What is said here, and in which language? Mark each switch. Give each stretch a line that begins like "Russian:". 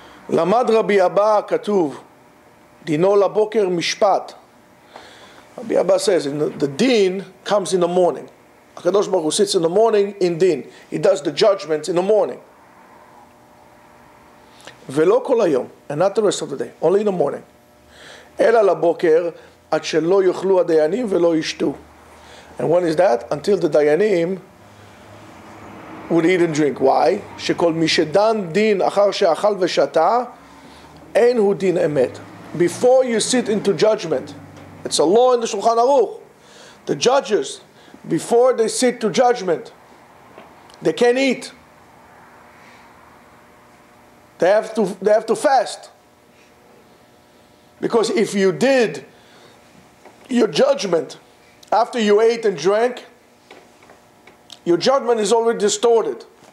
Hebrew: למד רבי אבא כתוב, דינו לבוקר משפט.
English: Rabbi Abba says, the din comes in the morning. HaKadosh Baruch Hu sits in the morning in din. He does the judgments in the morning.
Hebrew: ולא כל היום,
English: and not the rest of the day, only in the morning.
Hebrew: אלא לבוקר, עד שלא יאכלו הדיינים ולא ישתו.
English: And when is that? Until the dayanim would eat and drink. Why?
Hebrew: שכל מי שדן דין אחר שאכל ושתה, אין הוא דין אמת.
English: Before you sit into judgment, it's a law in the Shulchan Aruch. The judges, before they sit to judgment, they can't eat. They have to fast. Because if you did your judgment after you ate and drank, your judgment is already distorted.